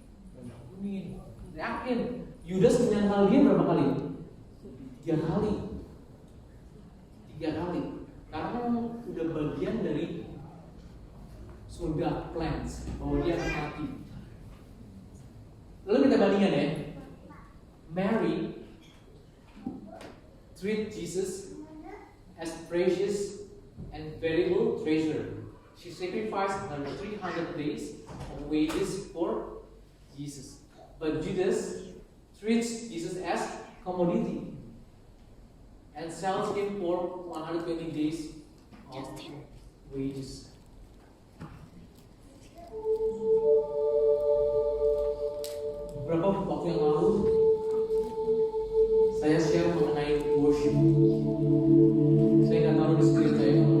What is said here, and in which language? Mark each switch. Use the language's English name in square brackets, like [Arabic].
[Indonesian] Diampuni. Yakin? Yudas menyangkal dia berapa kali? 3 kali. 3 kali. Karena udah bagian dari surga plans bahwa dia akan mati. Lalu kita bandingkan ya. [English] Mary treat Jesus as precious and valuable treasure. She sacrificed her 300 days of wages for Jesus. But Judas treats Jesus as commodity and sells him for 120 days of wages. [Indonesian] Beberapa waktu yang lalu saya share mengenai worship. Saya nggak taruh di skrip saya.